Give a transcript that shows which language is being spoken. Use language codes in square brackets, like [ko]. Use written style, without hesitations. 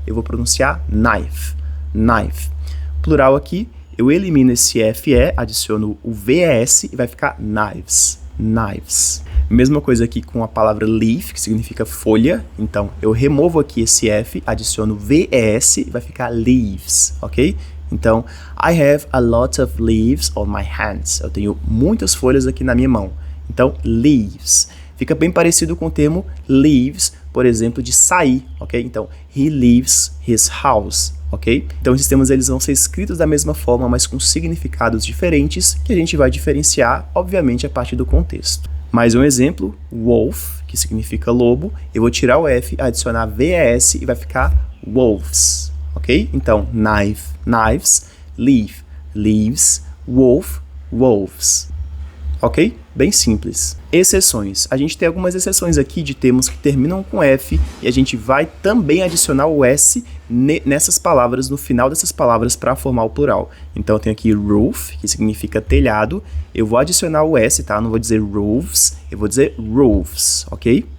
[pt] Eu vou pronunciar knife, knife. Plural aqui, eu elimino esse FE, adiciono o VES e vai ficar knives, knives. Mesma coisa aqui com a palavra leaf, que significa folha. Então, eu removo aqui esse F, adiciono VES e vai ficar leaves, ok? Então, [en] I have a lot of leaves on my hands. [pt] Eu tenho muitas folhas aqui na minha mão. Então, leaves. Fica bem parecido com o termo leaves, por exemplo, de sair, ok? Então, [en] he leaves his house, ok? [pt] Então, esses termos eles vão ser escritos da mesma forma, mas com significados diferentes, que a gente vai diferenciar, obviamente, a partir do contexto. Mais um exemplo, wolf, que significa lobo. Eu vou tirar o F, adicionar VES e vai ficar wolves, ok? Então, knife, knives, leaf, leaves, wolf, wolves. Ok? Bem simples. Exceções. A gente tem algumas exceções aqui de termos que terminam com F e a gente vai também adicionar o S nessas palavras, no final dessas palavras para formar o plural. Então eu tenho aqui roof, que significa telhado. Eu vou adicionar o S, tá? Eu não vou dizer roofs, eu vou dizer roofs, ok?